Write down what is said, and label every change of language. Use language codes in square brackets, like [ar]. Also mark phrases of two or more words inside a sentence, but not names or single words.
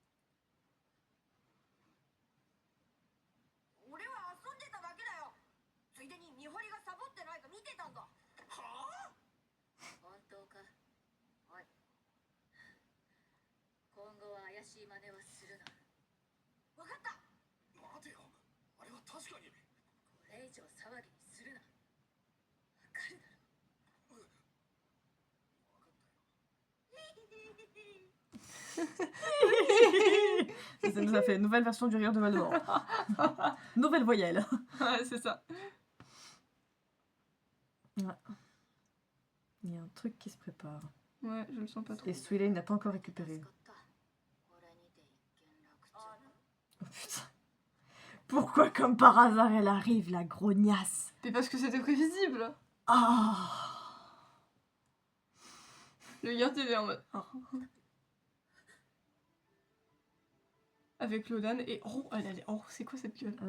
[ja] 俺は遊んでただけだよついでに見張りがサボってないか見てたんだはあ本当かおい今後は怪しい真似はするな分かった待てよあれは確かにこれ以上騒ぎにするな分かるだろ [fr] Ça nous a fait une nouvelle version du rire de Voldemort. Nouvelle voyelle. Ouais, c'est ça. Il y a un truc qui se prépare. Ouais, je le sens pas trop. Et Swiley n'a pas encore récupéré. [ja] 助かったこれにて一件落着 [fr] Oh putain. Pourquoi comme par hasard elle arrive, la grognasse? Mais parce que c'était prévisible. Ah. Le garde il est en mode. Oh. Avec Lodan et oh, oh, c'est quoi cette gueule?